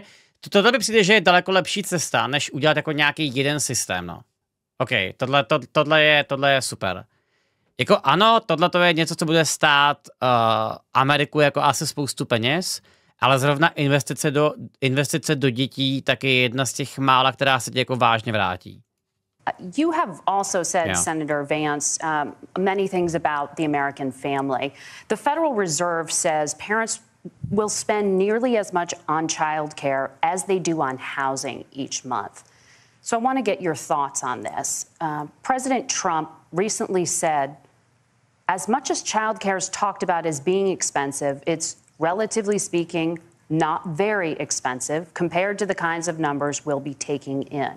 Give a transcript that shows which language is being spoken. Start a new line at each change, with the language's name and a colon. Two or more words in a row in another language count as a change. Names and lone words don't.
Czech: Tohle by přijde, že je daleko lepší cesta, než udělat jako nějaký jeden systém, no. OK, tohle je super. Jako ano, tohle je něco, co bude stát Ameriku jako asi spoustu peněz, ale zrovna investice do dětí tak je jedna z těch mála, která se ti jako vážně vrátí.
English: You have also said, Senator Vance, many things about the American family. The Federal Reserve says parents will spend nearly as much on childcare as they do on housing each month. So I want to get your thoughts on this. President Trump recently said, as much as childcare is talked about as being expensive, it's relatively speaking not very expensive compared to the kinds of numbers we'll be taking in.